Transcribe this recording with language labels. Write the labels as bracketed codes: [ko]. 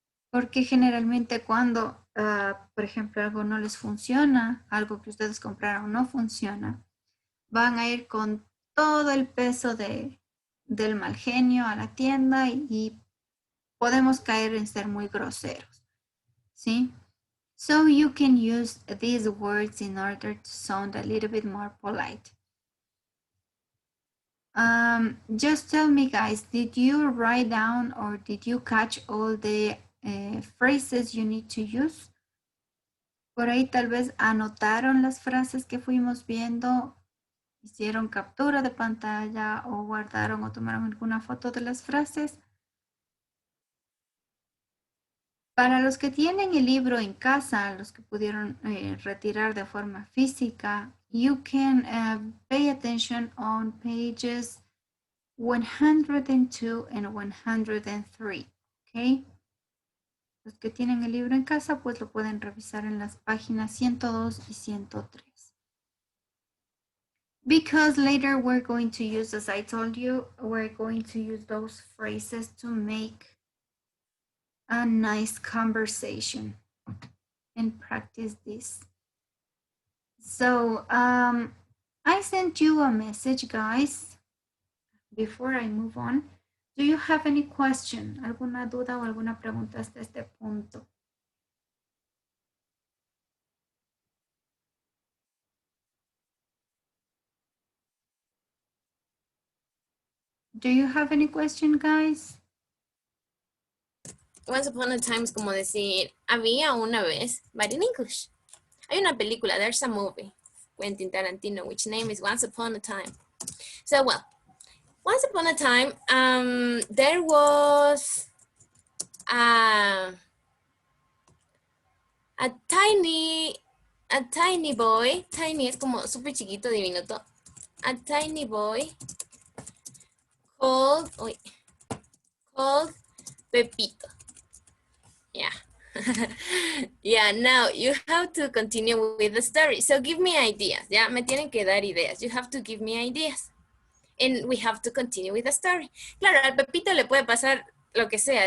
[es] Porque generalmente cuando, por ejemplo, algo no les funciona, algo que ustedes compraron no funciona, van a ir con todo el peso del mal genio a la tienda y podemos caer en ser muy groseros, ¿sí? [en] So you can use these words in order to sound a little bit more polite. Just tell me, guys, did you write down or did you catch all the phrases you need to use? [es] Por ahí tal vez anotaron las frases que fuimos viendo, hicieron captura de pantalla o guardaron o tomaron alguna foto de las frases. Para los que tienen el libro en casa, los que pudieron retirar de forma física, [en] you can pay attention on pages 102 and 103, [es] ¿ok? Los que tienen el libro en casa, pues lo pueden revisar en las páginas 102 y 103. [en] Because later we're going to use, as I told you, we're going to use those phrases to make a nice conversation and practice this. So I sent you a message, guys, before I move on. Do you have any question? [es] ¿Alguna duda o alguna pregunta hasta este punto? [en] Do you have any question, guys? Once upon a time [es] es como decir, había una vez, [en] but in English. [es] Hay una película, [en] there's a movie, Quentin Tarantino, which name is Once Upon a Time. So, well, once upon a time, there was a tiny boy, [es] tiny es como súper chiquito, diminuto, [en] a tiny boy called Pepito. Yeah. Yeah, now you have to continue with the story. So give me ideas. [es] Yeah, me tienen que dar ideas. [en] You have to give me ideas. And we have to continue with the story. [es] Claro, al Pepito le puede pasar lo que sea.